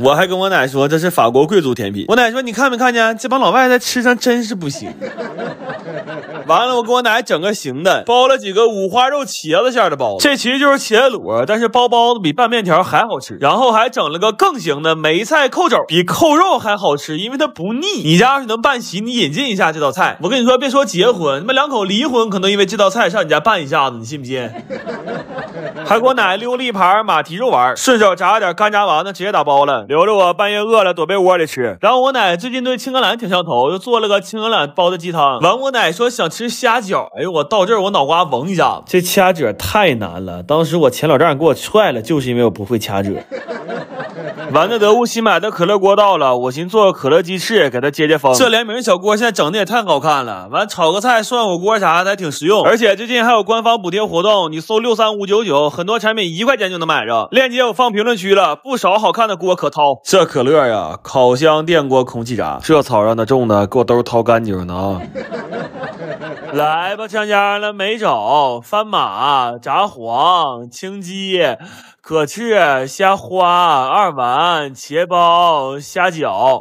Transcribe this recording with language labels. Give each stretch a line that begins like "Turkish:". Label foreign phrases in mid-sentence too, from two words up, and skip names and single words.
Chinese: 我還跟我奶說這是法國貴族甜品，我奶說你看沒看見，這幫老外在吃上真是不行。完了，我給我奶整個行的，包了幾個五花肉茄子餡的包子，這其實就是茄子滷，但是包包子比拌面條還好吃。然後還整了個更行的梅菜扣肘，比扣肉還好吃，因為它不膩。你家要是能辦席，你引進一下這道菜。我跟你說，別說結婚，你們2口離婚可能因為這道菜上你家辦一下子，你信不信？還給我奶溜了一盤馬蹄肉丸，順手炸了點乾炸丸子，直接打包了，留着我半夜餓了躲被窩裡吃。然後我奶最近對青橄欖挺上頭，又做了個青橄欖煲的雞湯。完，我奶說想吃蝦餃，哎呦，我到這兒我腦瓜嗡一下，這掐褶太難了。當時我前老丈人給我踹了，就是因為我不會掐褶。完了，德物新買的可樂鍋到了，我尋做個可樂雞翅給它接風。這聯名小鍋現在整的也太好看了，完炒個菜涮火鍋啥的還挺實用。而且最近還有官方補貼活動，你搜63599，很多產品1塊錢就能買着。鏈接我放評論區了，不少好看的鍋可掏。這可樂呀，烤箱、電鍋、空氣炸，這草讓它種的，給我都是掏乾淨的啊。來吧，上家了，沒找番馬、炸黃、青雞、可翅、蝦花、2丸、茄包、蝦餃。